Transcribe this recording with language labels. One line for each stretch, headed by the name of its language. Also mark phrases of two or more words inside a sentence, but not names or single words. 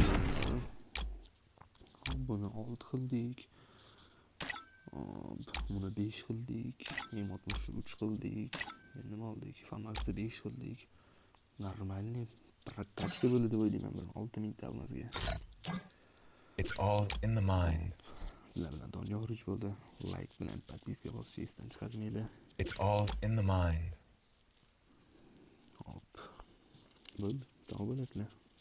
Uzbek: Buni 6 qildik. Buni 5 qildik. Emotni 3 qildik. Endi nima oldik? Famasni 5 qildik.
Russian: Нормальный практика
Uzbek: bo'ldi deb o'ylayman men 6000 ta olmazga.
English: It's all in the mind.
Uzbek: Sizlar bilan Doniyor Xurich bo'ldi. Like bilan podpiska bosishni esdan chiqarmanglar.
English: It's all in the mind.
Uzbek: Hop. Bo'ldi. Sog' bo'lasizlar.